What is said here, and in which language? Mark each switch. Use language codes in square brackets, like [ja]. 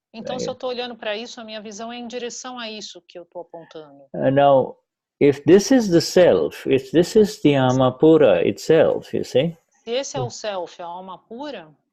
[pt] Então se eu estou olhando para isso, a minha visão é em direção a isso que eu estou apontando. [en] Now, if this is the self, if this is the Amapura itself, you see. [pt] Se esse é o self, a alma pura,